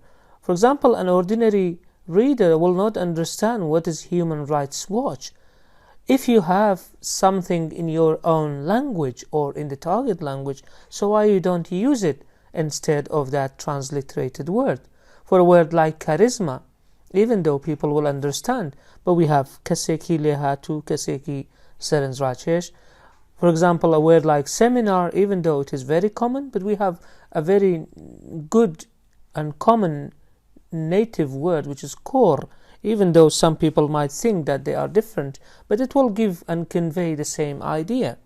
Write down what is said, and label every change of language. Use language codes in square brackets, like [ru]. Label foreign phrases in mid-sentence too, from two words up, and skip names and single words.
[en] For example, an ordinary reader will not understand what is Human Rights Watch. If you have something in your own language or in the target language, so why you don't use it instead of that transliterated word? For a word like charisma, even though people will understand, but we have [ckb] کەسێکی لێهاتوو, کەسێکی سەرنجڕاکێش. [en] For example, a word like seminar, even though it is very common, but we have a very good and common native word which is kor, even though some people might think that they are different, but it will give and convey the same idea.